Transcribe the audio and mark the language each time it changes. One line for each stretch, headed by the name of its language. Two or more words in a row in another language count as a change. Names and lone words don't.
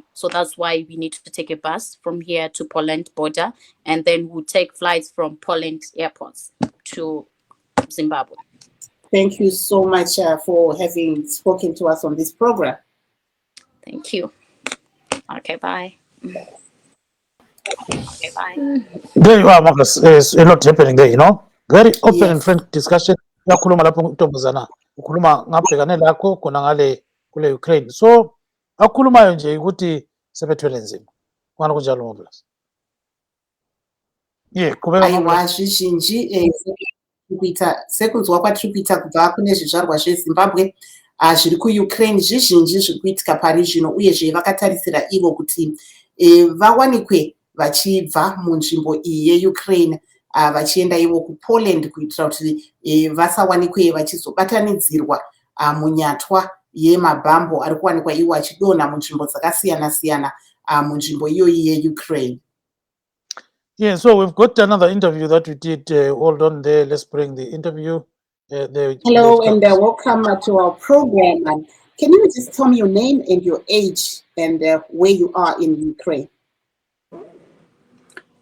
English: So that's why we need to take a bus from here to Poland border, and then we'll take flights from Poland airports to Zimbabwe. Thank you so much for having spoken to us on this program. Thank you. Okay, bye. Okay, bye. There you are, Marcus. There's a lot happening there, you know. Very open and frank discussion.
North Ndebele: Yakhuluma lapho ntombazana ukhuluma ngabhekane lakho khona ngale kule Ukraine. So akhulumayo nje ukuthi sebethwele nzima. Kwana kunjalo ngoblast. Qhubeka
Shona: Aiwa zvizhinji sekunzwa kwatirikuita kubva kune zvizvarwa zveZimbabwe zviri kuUkraine, zvizhinji zviri kuitika pari zvino, uyezve vakatarisira ivo kuti vawanikwe vachibva munzvimbo iyi yeUkraine vachienda ivo kuPoland kuitira kuti vasawanikwe vachizobatanidzirwa munyatwa yemabhambo ari kuwanikwa iwo achidonha munzvimbo dzakasiyana-siyana munzvimbo iyoyi yeUkraine.
English: Yeah, so we've got another interview that we did. Hold on there. Let's bring the interview. Hello and welcome to our program. Can you just tell me your name and your age and where you are in Ukraine?